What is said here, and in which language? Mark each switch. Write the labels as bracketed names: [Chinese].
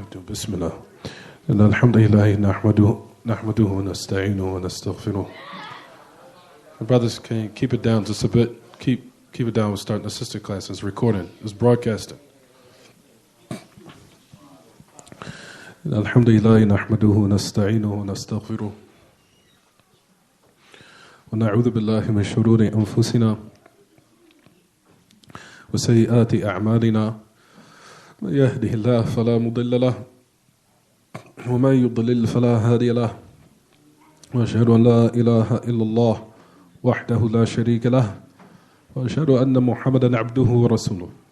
[Arabic] بسم الله إن الحمد لله نحمده ونستعينه ونستغفره. [English] Brothers, can you keep it down just a bit? Keep it down. We're starting the sister class. It's recording. It's broadcasting. [Arabic] إن الحمد لله نحمده ونستعينه ونستغفره ونعوذ بالله من شرور أنفسنا وسيئات أعمالنا من يهده الله فلا مضل له ومن يضلل فلا هادي له وأشهد أن لا إله إلا الله وحده لا شريك له وأشهد أن محمدا عبده ورسوله.